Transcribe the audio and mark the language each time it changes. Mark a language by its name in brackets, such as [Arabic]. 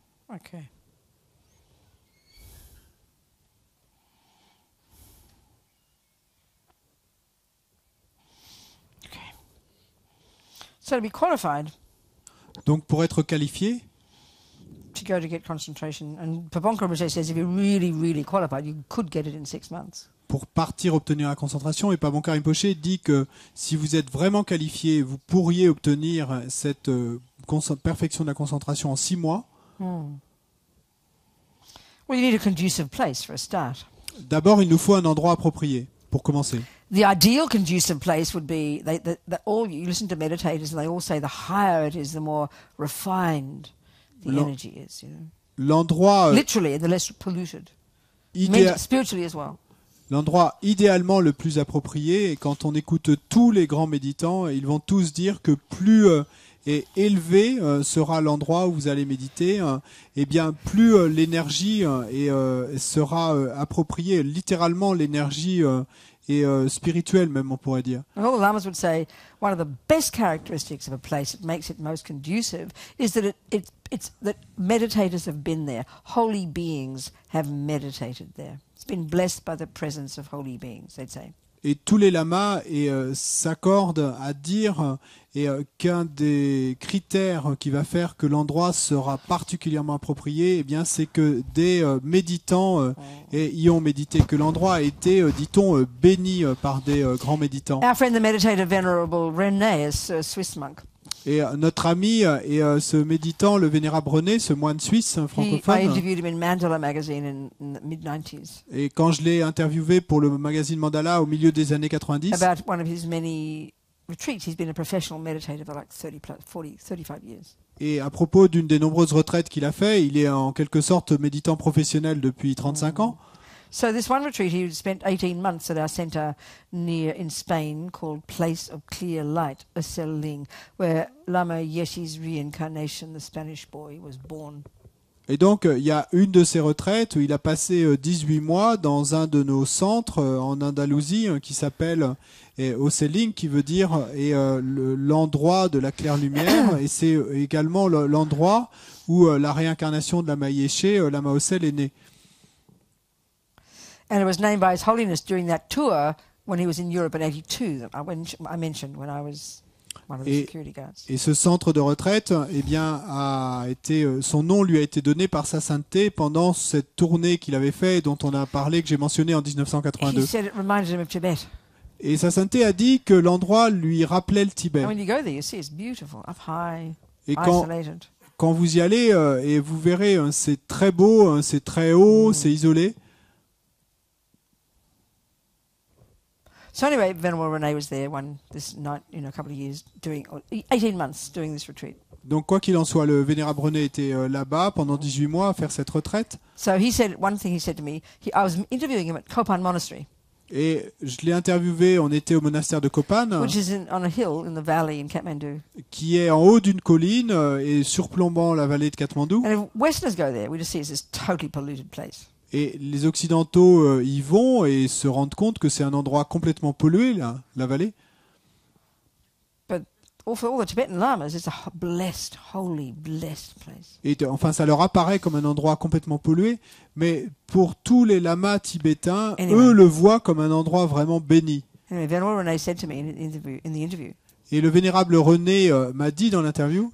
[English] Okay. Okay. So to be qualified [French] Donc pour être qualifié, [English] to go to get concentration, and Pabonka Rinpoche says if you're really, really qualified, you could get it in 6 months. [French] pour partir obtenir la concentration, et Pabonka Rinpoche dit que si vous êtes vraiment qualifié, vous pourriez obtenir cette perfection de la concentration en 6 mois. [English] Well, you need a conducive place for a start. [French] D'abord, il nous faut un endroit approprié pour commencer. [English] The ideal conducive place would be all you listen to meditators, and they all say the higher it is, the more refined the energy is. You know? [French] L'endroit [English] Literally, and the less polluted. Spiritually as well. [French] L'endroit idéalement le plus approprié, et quand on écoute tous les grands méditants, ils vont tous dire que plus élevé sera l'endroit où vous allez méditer, et bien plus l'énergie sera appropriée, littéralement l'énergie et spirituelle même, on pourrait dire. [English] And all the lamas would say one of the best characteristics of a place that makes it most conducive is that it's that meditators have been there. Holy beings have meditated there. It's been blessed by the presence of holy beings, they'd say. [French] Et tous les lamas s'accordent à dire qu'un des critères qui va faire que l'endroit sera particulièrement approprié, eh bien, c'est que des méditants y ont médité, que l'endroit a été, dit-on, béni par des grands méditants. [English] Our friend the meditative venerable René, a Swiss monk. [French] Et notre ami et ce méditant, le vénérable René, ce moine suisse [English] I [French] francophone, [English] interviewed him in Mandala magazine in the mid-90s [French] et quand je l'ai interviewé pour le magazine Mandala au milieu des années 90, [English] about one of his many retreats. He's been a professional meditator for like 35 years. [French] et à propos d'une des nombreuses retraites qu'il a fait, il est en quelque sorte méditant professionnel depuis 35 ans. [English] So this one retreat, he spent 18 months at our centre in Spain called Place of Clear Light, Ling, where Lama Yeshe's reincarnation, the Spanish boy, was born. [French] Et donc, il y a une de ces retraites où il a passé 18 mois dans un de nos centres en Andalousie qui s'appelle Oseling, qui veut dire l'endroit de la claire lumière, et c'est également l'endroit où la réincarnation de Lama Yeshe, Lama Osel, est née. [English] And it was named by His Holiness during that tour when he was in Europe in 82 that I mentioned when I was one of the security guards. [French] Et ce centre de retraite, eh bien, son nom lui a été donné par sa sainteté pendant cette tournée qu'il avait fait, dont on a parlé, que j'ai mentionné en 1982. [English] He said it reminded him of Tibet. [French] Et sa sainteté a dit que l'endroit lui rappelait le Tibet. [English] And when you go there, you see it's beautiful, up high, [French] Et [English] isolated. [French] quand vous y allez, et vous verrez, c'est très beau, c'est très haut, c'est isolé. [English] So anyway, Venerable René was there this night, a couple of years, 18 months doing this retreat. [French] Donc quoi qu'il en soit, le Vénérable René était là-bas pendant 18 mois à faire cette retraite. [English] So he said, one thing he said to me, I was interviewing him at Kopan Monastery. [French] Et je l'ai interviewé, on était au monastère de Kopan, [English] which is on a hill in the valley in Kathmandu. [French] Qui est en haut d'une colline et surplombant la vallée de Katmandou. [English] And if Westerners go there, we just see it's this totally polluted place. [French] Et les Occidentaux y vont et se rendent compte que c'est un endroit complètement pollué, la vallée. [English] But for all the Tibetan lamas, it's a blessed, holy, blessed place. [French] Et enfin, ça leur apparaît comme un endroit complètement pollué, mais pour tous les lamas tibétains, eux le voient comme un endroit vraiment béni. [English] Anyway, Venerable René said to me in the interview. [French] Et le Vénérable René m'a dit dans l'interview.